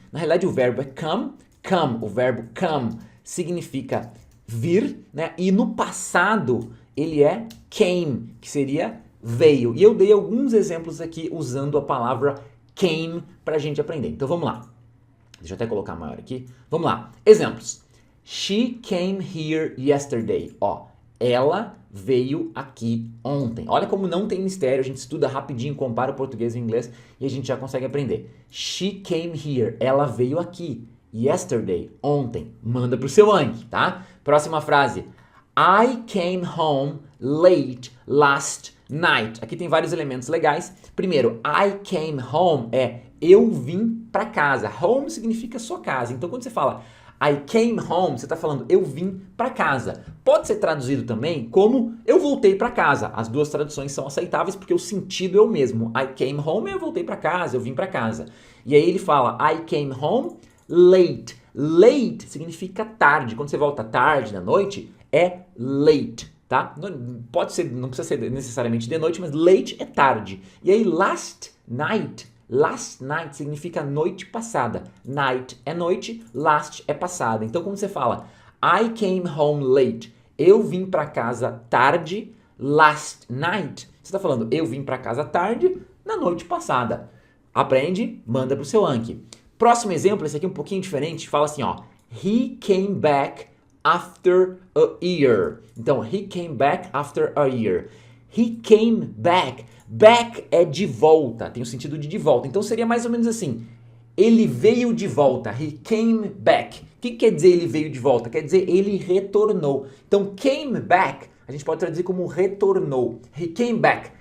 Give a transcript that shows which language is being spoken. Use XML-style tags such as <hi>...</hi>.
<pt>Na realidade o verbo é come, o verbo come significa vir, né? E no passado ele é came, que seria veio. E eu dei alguns exemplos aqui usando a palavra came pra gente aprender. Então vamos lá. Deixa eu até colocar maior aqui. Vamos lá. Exemplos.</pt> <en>She came here yesterday.</en> <pt>Ó, ela veio aqui ontem. Olha como não tem mistério. A gente estuda rapidinho, compara o português e o inglês e a gente já consegue aprender.</pt> <en>She came here.</en> <pt>Ela veio aqui. Yesterday. Ontem. Manda pro seu Anki, tá? Próxima frase.</pt> <en>I came home late last night.</en> <pt>Aqui tem vários elementos legais. Primeiro,</pt> <en>I came home</en> <pt>é eu vim para casa. Home significa sua casa. Então, quando você fala</pt> <en>I came home,</en> <pt>você está falando eu vim para casa. Pode ser traduzido também como eu voltei para casa. As duas traduções são aceitáveis porque o sentido é o mesmo. I came home é eu voltei para casa, eu vim para casa. E aí ele fala</pt> <en>I came home late.</en> <pt>Late significa tarde. Quando você volta tarde da noite, é late. Tá? Pode ser, não precisa ser necessariamente de noite, mas late é tarde. E aí last night significa noite passada. Night é noite, last é passada. Então como você fala</pt> <en>I came home late,</en> <pt>eu vim para casa tarde,</pt> <en>last night,</en> <pt>você está falando eu vim para casa tarde na noite passada. Aprende, manda pro seu Anki. Próximo exemplo, esse aqui é um pouquinho diferente, fala assim, ó,</pt> <en>he came back after a year.</en> <pt>Então,</pt> <en>he came back after a year. He came back.</en> <pt>Back é de volta, tem o sentido de volta. Então, seria mais ou menos assim. Ele veio de volta.</pt> <en>He came back.</en> <pt>O que quer dizer ele veio de volta? Quer dizer ele retornou. Então, came back, a gente pode traduzir como retornou.</pt> <en>He came back.</en>